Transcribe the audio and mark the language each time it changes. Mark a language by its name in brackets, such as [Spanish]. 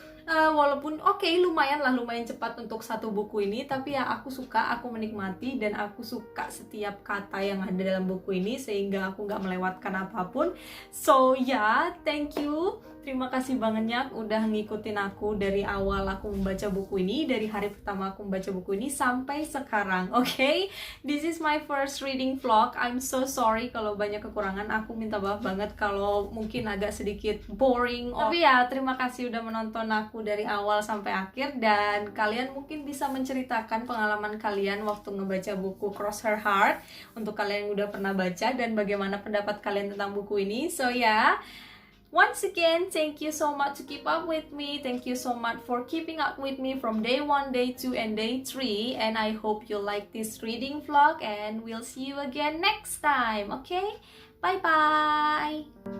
[Indonesian] Walaupun lumayan cepat untuk satu buku ini, tapi ya aku suka, aku menikmati, dan aku suka setiap kata yang ada dalam buku ini sehingga aku nggak melewatkan apapun. So ya, [English] thank you, [Indonesian] terima kasih banyak udah ngikutin aku dari awal aku membaca buku ini, dari hari pertama aku membaca buku ini sampai sekarang. [English] Okay, this is my first reading vlog. I'm so sorry [Indonesian] kalau banyak kekurangan, aku minta maaf banget kalau mungkin agak sedikit boring. Tapi ya, terima kasih udah menonton aku dari awal sampai akhir, dan kalian mungkin bisa menceritakan pengalaman kalian waktu ngebaca buku Cross Her Heart, untuk kalian yang udah pernah baca, dan bagaimana pendapat kalian tentang buku ini. [English] So ya, once again, thank you so much to keep up with me. Thank you so much for keeping up with me from day 1, day 2, and day 3. And I hope you like this reading vlog, and we'll see you again next time. Okay? Bye-bye!